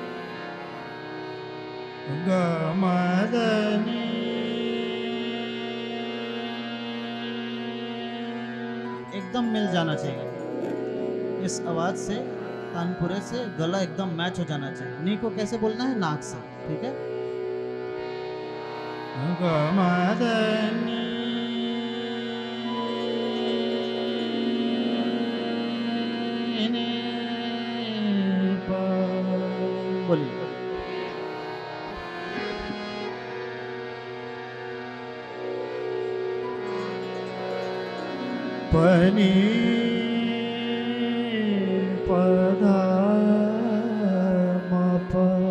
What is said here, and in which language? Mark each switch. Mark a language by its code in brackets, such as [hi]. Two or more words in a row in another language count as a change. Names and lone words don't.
[hi] ग म ध नि। एकदम मिल जाना चाहिए इस आवाज से, तानपुरे से गला एकदम मैच हो जाना चाहिए। नी को कैसे बोलना है? नाक से, ठीक है। ग म ध नि नि प। बोलिए। पनि प ध म प।